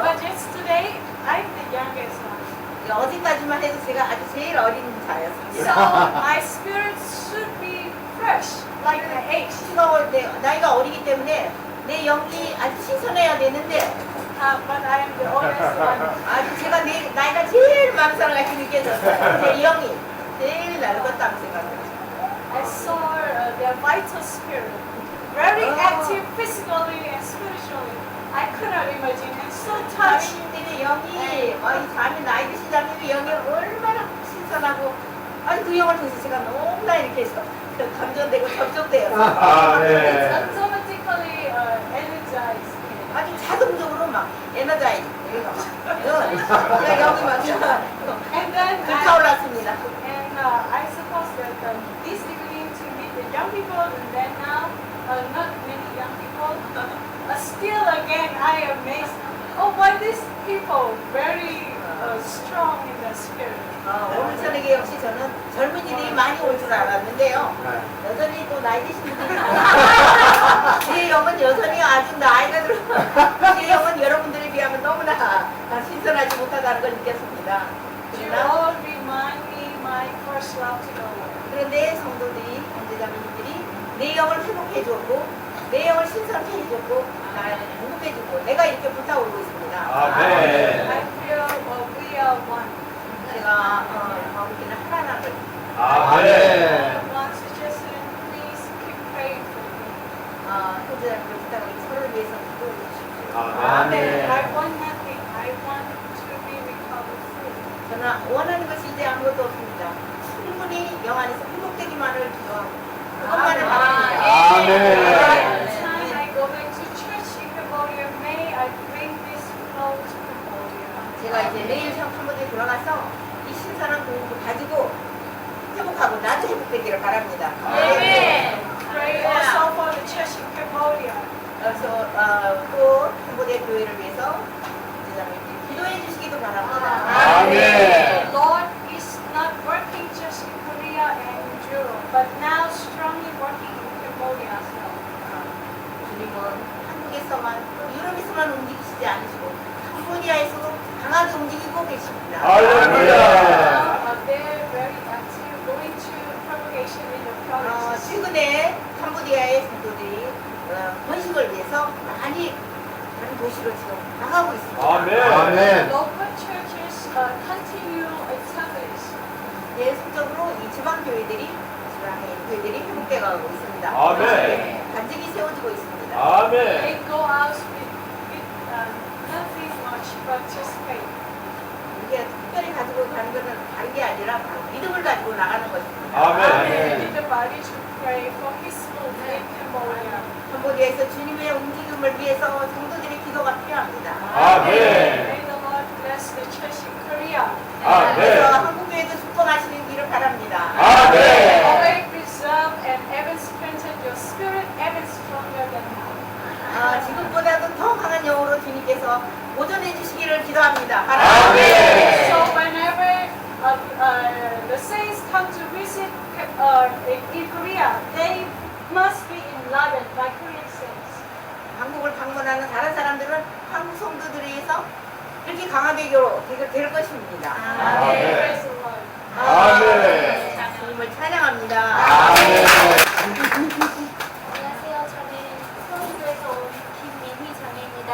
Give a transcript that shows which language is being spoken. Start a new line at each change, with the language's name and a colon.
English: But yesterday, I'm the youngest one.
Korean: 어디까지만 해도 제가 아주 제일 어린
English: So
Korean: 자였습니다.
English: my spirit should be fresh, like my age.
Korean: 나이가 어리기 때문에 내 영이 아주 신선해야 되는데 But I am the oldest one. 아주 제가 내 나이가 제일 많은 사람 같이 느껴졌어요. 제 영이 제일 낡았다고 생각해요.
English: I saw their vital spirit, very active physically and spiritually. I could not imagine, and so
Korean: 자매님들의 영이, 이 자매 나이 드신 자매의 영이 얼마나 신선하고, 아니 그 영을 통해서 제가 너무나 이렇게 해서 감전되고 접촉되어서 아,
English: It's
Korean: 네.
English: automatically energized.
Korean: 아주 자동적으로 막 에너자이즈 이런 거 막, 영이 막
English: And then
Korean: 불타올랐습니다.
English: and I suppose that this beginning to meet the young people, and then now not many young people. Still again, I am amazed. Oh, why these people very strong in the spirit.
Korean: 오늘 저녁에 역시 저는 젊은이들이 많이 올 줄 알았는데요. 네. 여전히 또 나이 드신 분들이 제 영은 여전히 아주 나이가 들어 제 영은 여러분들에 비하면 너무나 신선하지 못하다는 걸 느꼈습니다.
English: You
Korean: 그러나
English: all remind me my first love to the Lord.
Korean: 그런데 성도들이 형제자매님들이 내 영을 회복해 줬고 내 영을 신선케 해줬고 나를 공급해주고 내가 이렇게 불타오르고 있습니다. 아멘.
English: I feel we are one.
Korean: 제가 거기는 하나님을 아멘.
English: I want to just please keep praying for me.
Korean: 형제자매들 부탁을 서로를 위해서 기도해 주십시오. 아멘.
English: I want nothing. I want to be recovered fully.
Korean: 저는 원하는 것이 이제 아무것도 없습니다. 충분히 영 안에서 회복되기만을 기도하고 그것만을 바랍니다. 아멘.
English: Every time I go back to church in Cambodia, may I bring this flow to Cambodia.
Korean: 제가 이제 내일 캄보디아에 돌아가서 이 신선한 공급을 가지고 회복하고 나도 회복되기를 바랍니다.
English: Pray also for the church in Cambodia.
Korean: 그래서 또 캄보디아 교회를 위해서 이제자매님들이 기도해 주시기도 바랍니다. 아멘.
English: Lord is not working just in Korea and Europe, but now strongly working in Cambodia as well.
Korean: 주님은 한국에서만 유럽에서만 움직이시지 않으시고 캄보디아에서도 강하게 움직이고 계십니다. 할렐루야.
English: They're very active, going to propagation in the provinces.
Korean: 최근에 캄보디아의 성도들이 번식을 위해서 많은 도시로 지금 나가고 있습니다. 아멘.
English: Local churches continue establish.
Korean: 계속적으로 이 지방 교회들이 회복돼 가고 있습니다. 아멘. 간증이 세워지고 있습니다. 아멘.
English: They go out with nothing much but just faith.
Korean: 이게 특별히 가지고 가는 것은 다른 게 아니라 바로 믿음을 가지고 나가는 것입니다. 아멘.
English: They need the body to pray for His move in Cambodia.
Korean: 캄보디아에서 주님의 움직임을 위해서 성도들의 기도가 필요합니다. 아멘.
English: May the Lord bless the church in Korea.
Korean: 아멘. 그래서 한국 교회도 축복하시는 길을 바랍니다. 아멘.
English: Always preserve and ever strengthen your spirit, ever stronger than now.
Korean: 지금보다도 더 강한 영으로 주님께서 보존해 주시기를 기도합니다. 아멘.
English: So whenever the saints come to visit in Korea, they must be enlightened by Korean saints.
Korean: 한국을 방문하는 다른 사람들은 한국 성도들에 의해서 이렇게 강하게 될 것입니다. 아멘.
English: Praise the Lord.
Korean: 아멘. 주님을 찬양합니다. 아멘. 안녕하세요. 저는 서울교에서 온 김민희 자매입니다.